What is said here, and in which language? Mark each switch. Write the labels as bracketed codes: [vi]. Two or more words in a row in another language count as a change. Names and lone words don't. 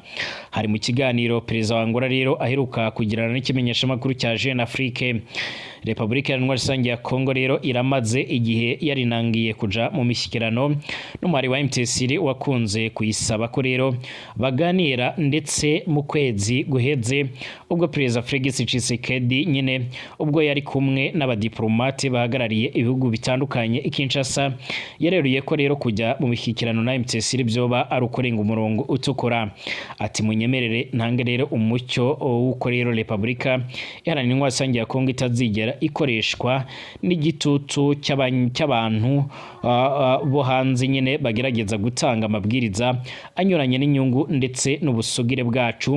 [rn] Hari mu kiganiro Perezida wa Angola rero aheruka kugirana n'ikimenyesha makuru cya Jeune Afrique. Republika Iharanira Rusange ya Kongo rero iramaze igihe yarinangiye kuja mu mishyikirano n'umwari wa MTS wakunze kuyisaba ko rero baganira ndetse mu kwezi guheze ubwo Perezida Felix Tshisekedi nyine ubwo yari kumwe n'abadiplomate bahagarariye ibihugu bitandukanye Kinshasa yareruye ko rero kujya mu mishyikirano na MTS byoba ari ukurenga umurongo utukura. Ati munyemerere ntange rero umucyo uko rero Republika Iharanira Intwaro Rusange ya Kongo itazigera ikoreshwa n'igitutu cy'abantu bo hanze nyine bagerageza gutanga amabwiriza anyuranye n'inyungu ndetse n'ubusugire bwacu.